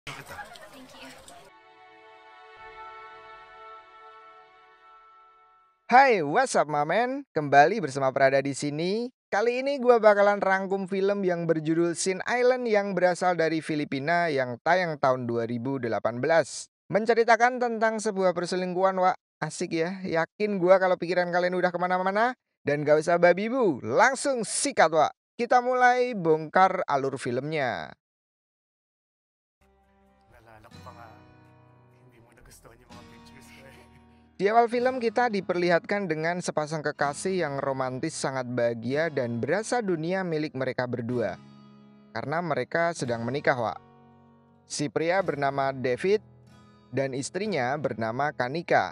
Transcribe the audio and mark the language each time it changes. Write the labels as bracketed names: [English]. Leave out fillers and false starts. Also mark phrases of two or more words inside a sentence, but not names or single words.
[English] Thank you. Hai, what's up, my man? [Indonesian] Kembali bersama Prada di sini. Kali ini gua bakalan rangkum film yang berjudul Sin Island yang berasal dari Filipina yang tayang tahun 2018. Menceritakan tentang sebuah perselingkuhan, Wak. Asik ya, yakin gua kalau pikiran kalian udah kemana-mana. Dan gak usah babi bu, langsung sikat, Wak. Kita mulai bongkar alur filmnya. [Filipino] Naalala ko pa nga, hindi mo nagustuhan yung mga pictures ko eh. [Indonesian] Di awal film kita diperlihatkan dengan sepasang kekasih yang romantis sangat bahagia dan berasa dunia milik mereka berdua. Karena mereka sedang menikah, Wak. Si pria bernama David dan istrinya bernama Kanika.